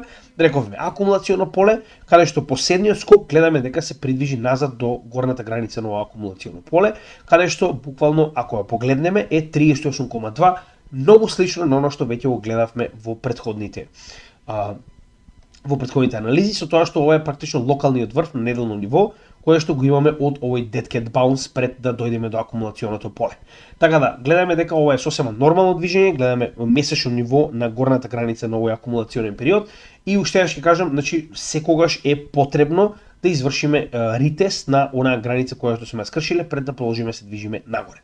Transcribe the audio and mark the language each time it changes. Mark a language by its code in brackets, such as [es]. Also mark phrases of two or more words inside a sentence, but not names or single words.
[mk] Рековме акумулационо поле, каде што последниот скок гледаме дека се придвижи назад до горната граница на ова акумулационо поле, каде што буквално ако ја погледнеме е 38,2, многу слично на оно што веќе го гледавме во претходните анализи, со тоа што ова е практично локалниот врв на неделно ниво, кое што го имаме од овој [en] dead cat bounce [mk] пред да дојдеме до акумулационото поле. Така да, гледаме дека ова е сосема нормално движење, гледаме месечно ниво на горната граница на овој акумулационен период и уште ќе кажам, значи секогаш е потребно да извршиме ретест на онаа граница која што сме скршиле пред да продолжиме се движиме нагоре.